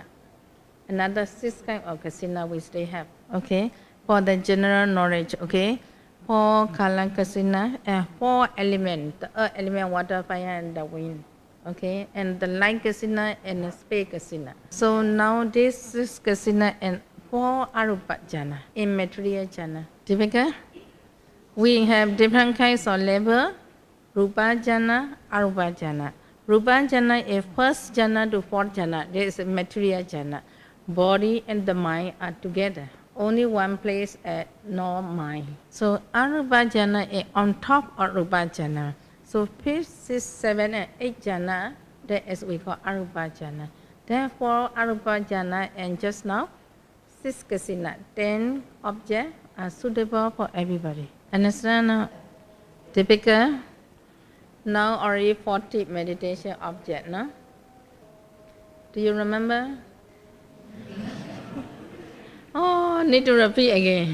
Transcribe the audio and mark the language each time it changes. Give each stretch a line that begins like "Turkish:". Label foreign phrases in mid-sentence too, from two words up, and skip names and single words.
English: Another 6 kinds of kasina we still have. Okay. For the general knowledge. Okay. 4 color kasina and 4 elements: the earth element, water, fire, and the wind. Okay. And the light kasina and the space kasina. So now this is kasina and 4
Pali: arupa jhana,
English: immaterial jhana. Difficult? We have different kinds of level,
Pali: rupa jhana, arupa jhana. Rupa jhana
English: is first jhana to 4th jhana. There is a material jhana. Body and the mind are together. Only one place at no mind. So
Pali: arupa jhana
English: is on top of
Pali: rupa jhana.
English: So 5th, 6th, 7th, and 8th jhana, that is we call
Pali: arupa jhana.
English: Therefore
Pali: arupa jhana
English: and just now 6 kasina, 10 objects are suitable for everybody. Understand now? Typical. Now already 40 meditation object, no? Do you remember? Oh, need to repeat again.